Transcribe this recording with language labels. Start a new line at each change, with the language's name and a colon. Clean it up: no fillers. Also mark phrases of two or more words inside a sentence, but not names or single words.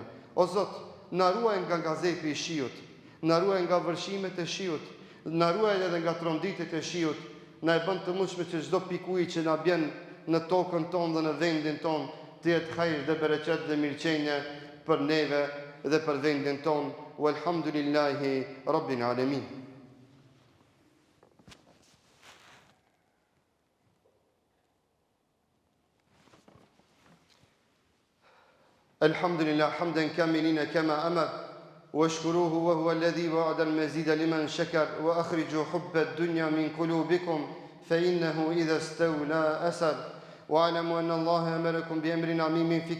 Albanian: O Zot, na ruaj nga gazepi i shiut, na ruaj nga vërshimet e shiut, na ruaj edhe nga tronditit e shiut, na e bën të mundshme që çdo pikë uji që na bjen në tokën tonë dhe në vendin tonë të jetë hajr dhe bereqet dhe mirëqenje për neve dhe për vendin tonë.
Arabic: والحمد لله رب العالمين. الحمد لله حمدا كاملين كما أمر واشكروه وهو الذي وعد المزيد لمن شكر وأخرجوا حب الدنيا من قلوبكم فإنه إذا استولى أسر واعلموا أن الله أمركم بأمر عظيم في